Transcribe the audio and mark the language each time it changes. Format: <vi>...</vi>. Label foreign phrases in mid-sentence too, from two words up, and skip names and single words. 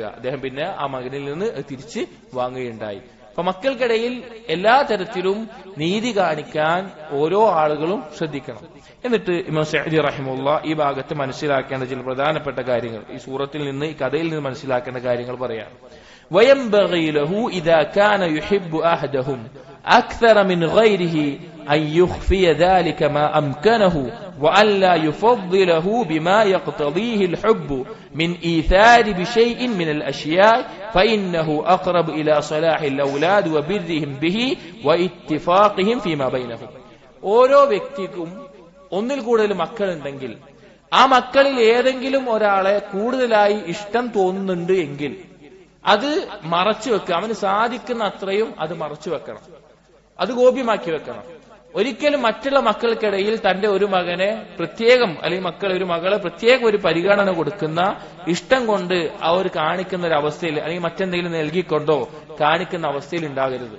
<ml>അദ്ദേഹം പിന്നെ ആ മകനിൽ നിന്ന് തിരിച്ച് വാങ്ങുകയുണ്ടായി. അപ്പൊ മക്കൾക്കിടയിൽ എല്ലാ തരത്തിലും നീതി കാണിക്കാൻ ഓരോ ആളുകളും ശ്രദ്ധിക്കണം. എന്നിട്ട് ഇമാം സഅദി റഹിമഹുല്ലാ ഈ ഭാഗത്ത് മനസ്സിലാക്കേണ്ട ചില പ്രധാനപ്പെട്ട കാര്യങ്ങൾ, ഈ സൂറത്തിൽ നിന്ന്, ഈ കഥയിൽ നിന്ന് മനസ്സിലാക്കേണ്ട കാര്യങ്ങൾ പറയാം.</ml> <ar>وينبغي له إذا كان يحب أحدهم أكثر من غيره أن يخفي ذلك ما أمكنه وأن لا يفضله بما يقتضيه الحب من إيثار بشيء من الأشياء فإنه أقرب إلى صلاح الأولاد وبرهم به واتفاقهم فيما بينهم.</ar> <ml>ഓരോ വ്യക്തിക്കും ഒന്നിൽ കൂടുതൽ മക്കളുണ്ടെങ്കിൽ ആ മക്കളിൽ ഏതെങ്കിലും ഒരാളെ കൂടുതലായി ഇഷ്ടം തോന്നുന്നുണ്ട് എങ്കിൽ അത് മറച്ചു വെക്കുക. അവന് സാധിക്കുന്ന അത്രയും അത് മറച്ചു വെക്കണം, അത് ഗോപ്യമാക്കി വെക്കണം. ഒരിക്കലും മറ്റുള്ള മക്കൾക്കിടയിൽ തന്റെ ഒരു മകനെ പ്രത്യേകം, അല്ലെങ്കിൽ ഒരു മകളെ പ്രത്യേകം ഒരു പരിഗണന കൊടുക്കുന്ന ഇഷ്ടം കൊണ്ട് അവർ കാണിക്കുന്ന ഒരു അവസ്ഥയിൽ, അല്ലെങ്കിൽ മറ്റെന്തെങ്കിലും നൽകിക്കൊണ്ടോ കാണിക്കുന്ന അവസ്ഥയിൽ ഉണ്ടാകരുത്.</ml>